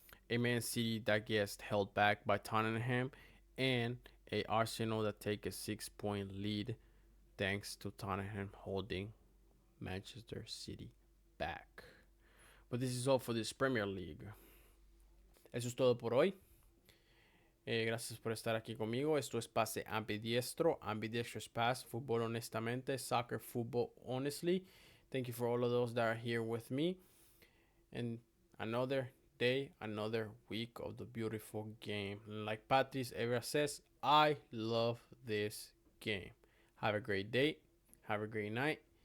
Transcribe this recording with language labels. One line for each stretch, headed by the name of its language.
English: A Man City that gets held back by Tottenham, and a Arsenal that take a 6-point lead thanks to Tottenham holding Manchester City back. But this is all for this Premier League.
Spanish: Eso es todo por hoy. Gracias por estar aquí conmigo. Esto es Pase Ambidiestro. Ambidiestro es pass. Fútbol honestamente.
English: Soccer football honestly. Thank you for all of those that are here with me. And another day, another week of the beautiful game. Like Patrice Evra says, I love this game. Have a great day. Have a great night.